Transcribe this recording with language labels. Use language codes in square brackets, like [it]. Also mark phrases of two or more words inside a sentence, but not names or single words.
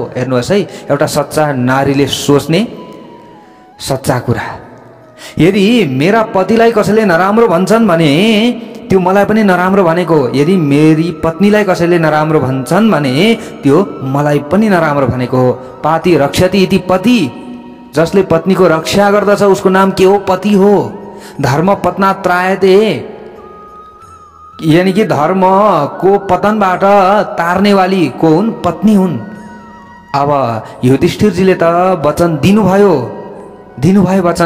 [ne] हेर्नुहोस् है, एउटा सच्चा नारीले सोच्ने सच्चा कुरा। यदि मेरा पतिलाई कसैले नराम्रो भन्छन् भने त्यो मलाई पनि नराम्रो भनेको, यदि मेरी पत्नीलाई कसैले नराम्रो भन्छन् भने त्यो मलाई पनि नराम्रो भनेको हो। [sa] पाति रक्षति इति पति, [ne] जसले पत्नीको रक्षा गर्दछ उसको नाम के हो? पति हो। [sa] धर्म पत्ना त्रायते, [hi] यानी कि [ne] धर्म को पतनबाट तार्नेवाली को हुन्? पत्नी हुन्। अब युधिष्ठिरजीले त वचन दिनुभयो वचन।